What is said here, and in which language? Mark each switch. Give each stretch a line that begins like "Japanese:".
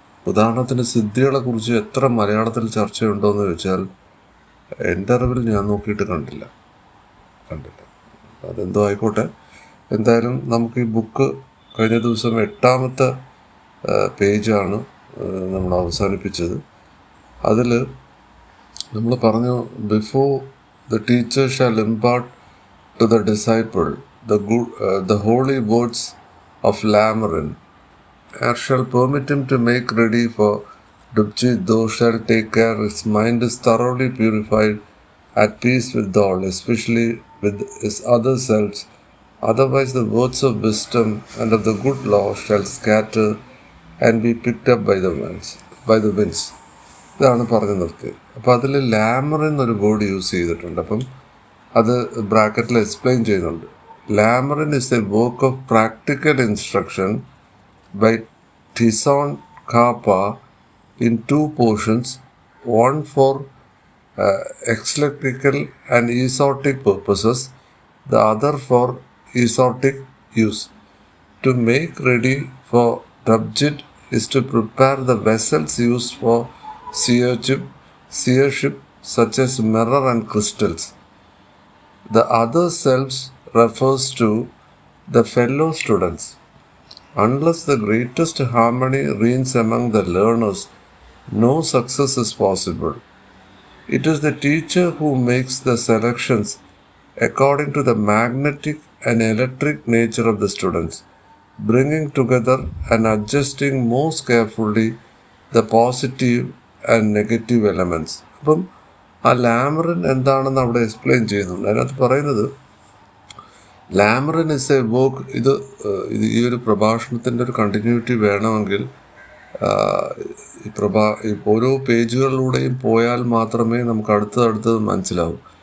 Malayalam: ഉദാഹരണത്തിന് സിദ്ധികളെക്കുറിച്ച് എത്ര മലയാളത്തിൽ ചർച്ചയുണ്ടോ എന്ന് ചോദിച്ചാൽ എൻ്റെ അറിവിൽ ഞാൻ നോക്കിയിട്ട് കണ്ടില്ല. അതെന്തോ ആയിക്കോട്ടെ. എന്തായാലും നമുക്ക് ഈ ബുക്ക് കഴിഞ്ഞ ദിവസം 8ാമത്തെ പേജാണ് നമ്മൾ അവസാനിപ്പിച്ചത്. അതിൽ നമ്മൾ പറഞ്ഞു,
English: Before the teacher shall impart to the disciple the holy words of Lamrin, and shall permit him to make ready for Dubji, thou shalt take care his mind is thoroughly purified, at peace with all, especially with his other selves. Otherwise the words of wisdom and of the good law shall scatter and be picked up by the winds.
Malayalam: ഇതാണ് പറഞ്ഞു നിർത്തിയത്. അപ്പോൾ അതിൽ La Mer എന്നൊരു word use ചെയ്തിട്ടുണ്ട്. അപ്പം അത് ബ്രാക്കറ്റിൽ എക്സ്പ്ലെയിൻ ചെയ്യുന്നുണ്ട്.
English: Lamrin is a work of practical instruction by Tison Kappa in 2 portions, one for eclectical and esoteric purposes, the other for esoteric use. To make ready for Dabjit is to prepare the vessels used for seership, such as mirror and crystals. The other selves refers to the fellow students. Unless the greatest harmony reigns among the learners, no success is possible. It is the teacher who makes the selections according to the magnetic and electric nature of the students, bringing together and adjusting most carefully the positive and negative elements.
Malayalam: അപ്പം ആ ലാമറിൻ എന്താണെന്ന് അവിടെ explain ചെയ്യുന്നുണ്ട്. അതിനകത്ത് പറയുന്നത്,
English: Lamrin is a work.
Malayalam: ഇത് ഈ ഒരു പ്രഭാഷണത്തിൻ്റെ ഒരു കണ്ടിന്യൂറ്റി വേണമെങ്കിൽ ഈ ഓരോ പേജുകളിലൂടെയും പോയാൽ മാത്രമേ നമുക്ക് അടുത്തത് മനസ്സിലാവൂ.